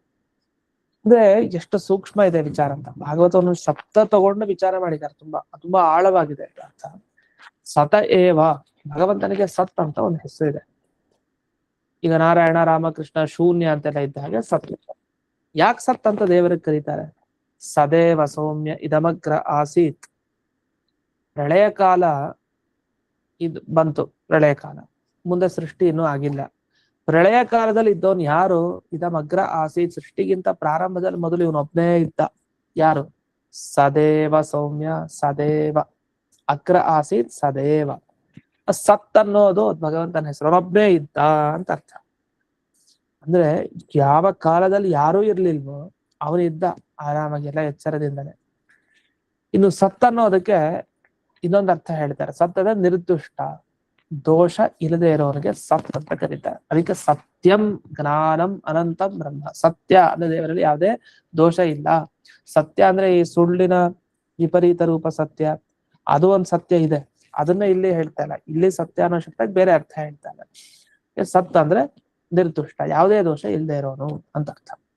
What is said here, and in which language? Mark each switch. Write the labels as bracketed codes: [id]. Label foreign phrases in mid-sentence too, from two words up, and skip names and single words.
[kn] ಅಂದ್ರೆ ಎಷ್ಟು ಸೂಕ್ಷ್ಮ ಇದೆ ವಿಚಾರ ಅಂತ. ಭಾಗವತವನ್ನು ಶಬ್ದ ತಗೊಂಡು ವಿಚಾರ ಮಾಡಿದ್ದಾರೆ, ತುಂಬಾ ಆಳವಾಗಿದೆ ಅರ್ಥ. [sa] ಸತ ಏವ, [kn] ಭಗವಂತನಿಗೆ ಸತ್ ಅಂತ ಒಂದು ಹೆಸರು ಇದೆ. ಈಗ ನಾರಾಯಣ, ರಾಮಕೃಷ್ಣ, ಶೂನ್ಯ ಅಂತೆಲ್ಲ ಇದ್ದ ಹಾಗೆ ಸತ್. ಯಾಕೆ ಸತ್ ಅಂತ ದೇವರಿಗೆ ಕರೀತಾರೆ? [sa] ಸದೇವ ಸೌಮ್ಯ ಇದಮಗ್ರ ಆಸೀತ್. [kn] ಪ್ರಳಯ ಕಾಲ ಇದು ಬಂತು, ಪ್ರಳಯ ಕಾಲ, ಮುಂದೆ ಸೃಷ್ಟಿ ಇನ್ನೂ ಆಗಿಲ್ಲ. ಪ್ರಳಯ ಕಾಲದಲ್ಲಿ ಇದ್ದವನು ಯಾರು? [sa] ಇದಮಗ್ರ ಆಸೀತ್, [kn] ಸೃಷ್ಟಿಗಿಂತ ಪ್ರಾರಂಭದಲ್ಲಿ ಮೊದಲು ಇವನೊಬ್ನೇ ಇದ್ದ. ಯಾರು? [sa] ಸದೇವ ಸೌಮ್ಯ, ಸದೇವ ಅಗ್ರ ಆಸೀತ್ ಸದೇವ. [kn] ಸತ್ ಅನ್ನೋದು ಭಗವಂತನ ಹೆಸರು, ಅವನೊಬ್ನೇ ಇದ್ದ ಅಂತ ಅರ್ಥ. ಅಂದ್ರೆ ಯಾವ ಕಾಲದಲ್ಲಿ ಯಾರೂ ಇರ್ಲಿಲ್ವೋ ಅವನಿದ್ದ ಆರಾಮಾಗೆಲ್ಲ ಎಚ್ಚರದಿಂದನೇ. ಇನ್ನು ಸತ್ ಅನ್ನೋದಕ್ಕೆ ಇನ್ನೊಂದು ಅರ್ಥ ಹೇಳ್ತಾರೆ. ಸತ್ ಅಂದ್ರೆ ನಿರ್ದುಷ್ಟ, ದೋಷ ಇಲ್ಲದೆ ಇರೋರಿಗೆ ಸತ್ ಅಂತ ಕರೀತಾರೆ. [sa] ಅದಕ್ಕೆ ಸತ್ಯಂ ಜ್ಞಾನಂ ಅನಂತಂ ಬ್ರಹ್ಮ. [kn] ಸತ್ಯ ಅಂದ್ರೆ ದೇವರಲ್ಲಿ ಯಾವುದೇ ದೋಷ ಇಲ್ಲ. ಸತ್ಯ ಅಂದ್ರೆ ಈ ಸುಳ್ಳಿನ ವಿಪರೀತ ರೂಪ ಸತ್ಯ, ಅದು ಒಂದು ಸತ್ಯ ಇದೆ, ಅದನ್ನ ಇಲ್ಲಿ ಹೇಳ್ತಾ ಇಲ್ಲ. ಇಲ್ಲಿ ಸತ್ಯ ಅನ್ನೋ ಶಬ್ದಕ್ಕೆ ಬೇರೆ ಅರ್ಥ ಹೇಳ್ತಾ ಇಲ್ಲ. ಸತ್ ಅಂದ್ರೆ ನಿರ್ದುಷ್ಟ, ಯಾವುದೇ ದೋಷ ಇಲ್ಲದೆ ಇರೋನು ಅಂತ ಅರ್ಥ.